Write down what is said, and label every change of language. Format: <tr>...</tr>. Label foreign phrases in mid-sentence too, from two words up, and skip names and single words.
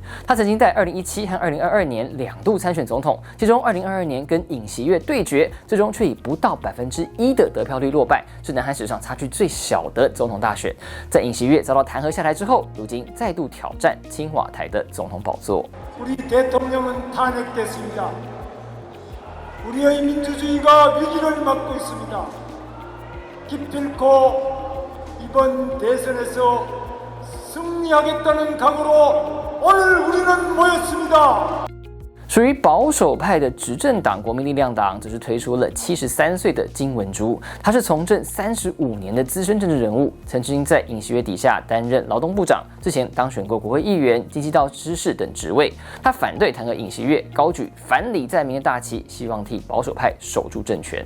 <zh>他曾经在2017和2022年2度参选总统，其中2022年跟尹锡悦对决，最终却以不到1%的得票率落败，是南韩史上差距最小的总统大选。在尹锡悦遭到弹劾下台之后，如今再度挑战青瓦台的总统宝座。</zh> <ko>됐습니다. 우리의 민주주의가 위기를 맞고 있습니다. 기필코 이번 대선에서 승리하겠다는 각오로 오늘 우리는 모였습니다.</ko> <zh>属于保守派的执政党国民力量党则是推出了73岁的金文珠，他是从政35年的资深政治人物，曾经在尹锡悦底下担任劳动部长，之前当选过国会议员、京畿道知事等职位。他反对弹劾尹锡悦，高举反李在明的大旗，希望替保守派守住政权。</zh>